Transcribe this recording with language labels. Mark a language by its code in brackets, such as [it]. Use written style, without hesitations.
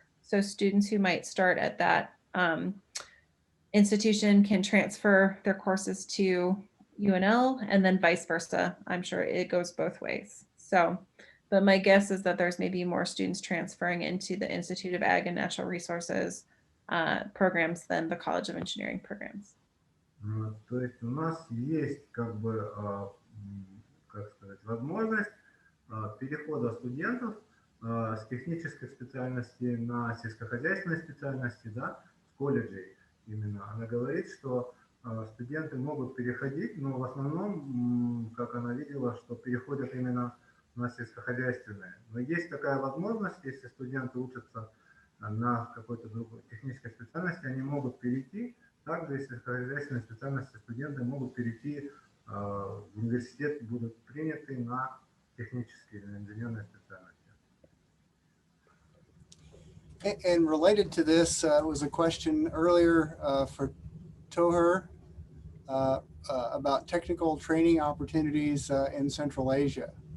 [en] So students who might start at that institution can transfer their courses to UNL, and then vice versa. I'm sure it goes both ways. So, but my guess is that there's maybe more students transferring into the Institute of Ag and Natural Resources programs than the College of Engineering programs. [ru] То есть у нас есть как бы, как сказать, возможность перехода студентов с технической специальности на сельскохозяйственной специальности, да, с колледжей именно. Она говорит, что студенты могут переходить, но в основном, как она видела, что переходят именно на сельскохозяйственные. Но есть такая возможность, если студенты учатся на какой-то другой технической специальности, они могут перейти. Также, если сельскохозяйственные специальности, студенты могут перейти в университет, будут приняты на технические или инженерные специальности. [en] And related to this was a question earlier for Tohir about technical training opportunities in Central Asia.